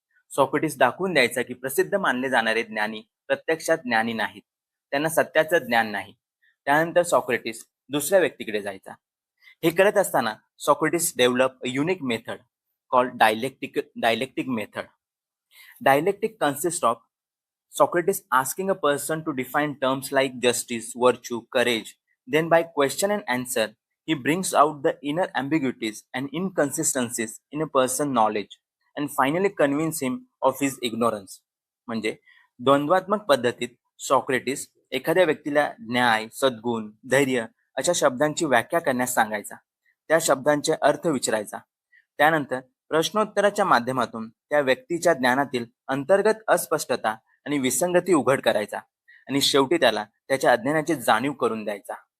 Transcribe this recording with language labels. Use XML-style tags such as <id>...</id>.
<mr>Socrates दाखवून द्यायचा की प्रसिद्ध मानले जाणारे ज्ञानी प्रत्यक्षात ज्ञानी नाहीत, त्यांना सत्याचं ज्ञान नाही. त्यानंतर सॉक्रेटिस दुसऱ्या व्यक्तीकडे जायचा. हे करत असताना Socrates</mr> <en>Develop a unique method called dialectic method. Dialectic consists of Socrates asking a person to define terms like justice, virtue, courage. Then, by question and answer, he brings out the inner ambiguities and inconsistencies in a person's knowledge and finally convince him of his ignorance.</en> <mr>म्हणजे द्वंद्वात्मक पद्धतीत Socrates एखाद्या व्यक्तीला न्याय, सद्गुण, धैर्य अशा शब्दांची व्याख्या करण्यास सांगायचा. त्या शब्दांचे अर्थ विचारायचा. त्यानंतर प्रश्नोत्तराच्या माध्यमातून त्या व्यक्तीच्या ज्ञानातील अंतर्गत अस्पष्टता आणि विसंगती उघड करायचा आणि शेवटी त्याला त्याच्या अज्ञानाची जाणीव करून द्यायचा.</mr>